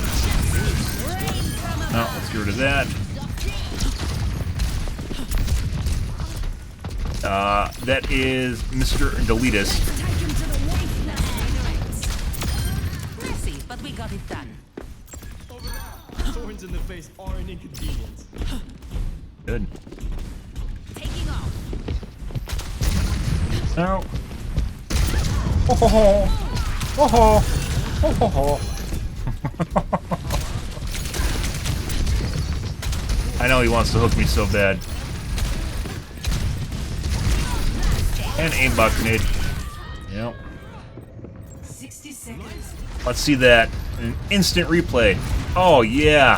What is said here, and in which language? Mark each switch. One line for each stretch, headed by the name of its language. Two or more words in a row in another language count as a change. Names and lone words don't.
English: No, let's get rid of that. That is Mr. Deletus. Messy, but we got it done. Thorns in the face are an inconvenience. Good. Taking off. No. Oh ho ho. Oh ho. Oh ho ho. I know he wants to hook me so bad. And aimbot grenade. Yep. 60 seconds. Let's see that. An instant replay. Oh yeah.